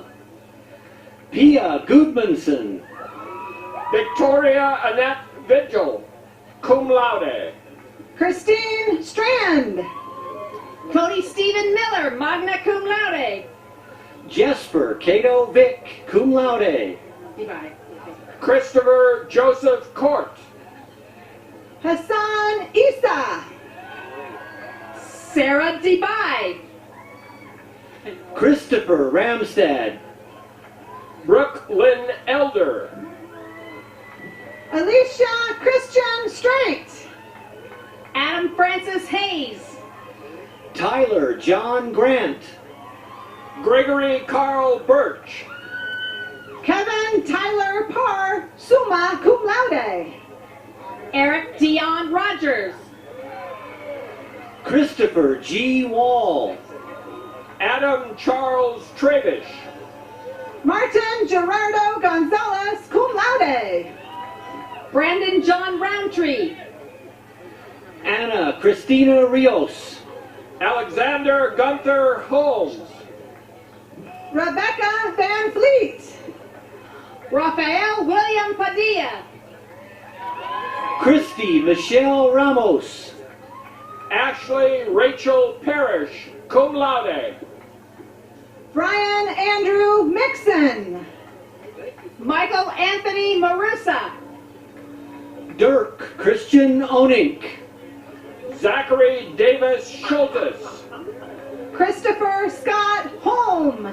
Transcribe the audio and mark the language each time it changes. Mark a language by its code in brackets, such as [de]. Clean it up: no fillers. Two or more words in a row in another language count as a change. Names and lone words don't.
[en] Pia Gudmundsson. Victoria Annette Vigil, [la] cum laude. [en] Christine Strand. Cody Stephen Miller, [la] magna cum laude. [en] Jesper Cato Vic, [la] cum laude. [en] Christopher Joseph Court. Hassan Isa. Sarah Debai. Christopher Ramstad. Brooke Lynn Elder. Alicia Christian Strait. Adam Francis Hayes. Tyler John Grant. Gregory Carl Birch. Kevin Tyler Parr, [la] summa cum laude. [en] Eric Dion Rogers. Christopher G. Wall. Adam Charles Trevish. Martin Gerardo Gonzalez, [la] cum laude. [en] Brandon John Roundtree. Anna Christina Rios. Alexander Gunther Holmes. Rebecca Van Fleet. Rafael William Padilla. Christy Michelle Ramos. Ashley Rachel Parrish, [la] cum laude. [en] Brian Andrew Mixon. Michael Anthony Marusa. Dirk Christian Onink. Zachary Davis Schultes. Christopher Scott Holm.